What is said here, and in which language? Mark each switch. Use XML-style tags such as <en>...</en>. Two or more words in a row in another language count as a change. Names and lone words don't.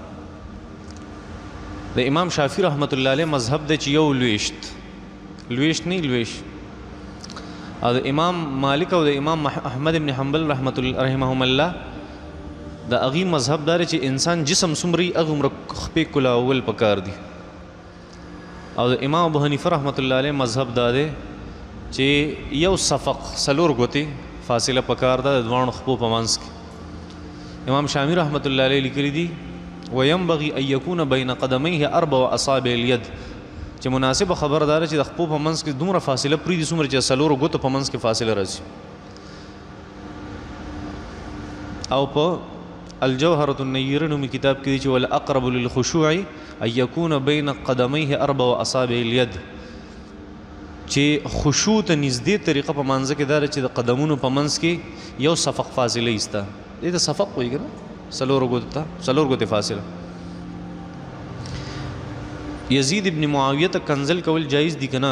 <ps>د امام شافعي</ps> <ar>رحمت الله علیه</ar> <ps>مذهب دی چې یو لویشت نه لویشت، او د امام مالک او د امام احمد ابن حنبل</ps> <ar>رحمهم الله</ar> <ps>د هغې مذهب دا دی چې انسان جسم څومره هغومره خپې کلاول پکار دي. او د امام ابو حنیفه</ps> <ar>رحمت الله علیه</ar> <ps>مذهب دا دی چې یو صفق 4 ګوتې فاصله پکار ده د دوانو خپو په منځ کې. امام شامی</ps> <ar>رحمت الله علیه</ar> <ps>لیکلی دي</ps> <ar>وینبغي ان یکون بین قدمیه 4 اصابع الید،</ar> <ps>چې مناسبه خبردار چې د خپو په منځ کې دومره فاصله پرېږدي څومره چې 4 ګوتو په منځ کې فاصله راځي. او په الجوهرة النیره نومي کتاب کې دي چې</ps> <ar>والاقرب للخشوع ان یکون بین قدمیه 4 اصابع الید،</ar> <ps>چې خشوع ته نږدې طریقه په منځ کې دا چې د قدمونو په منځ کې یو صفق فاصله ایسته. دې ته صفق وایي که نه؟ څلور ګوتې فاصله. یزید ابن معاویه ته کنزل کول جایز دي کنه؟</ps>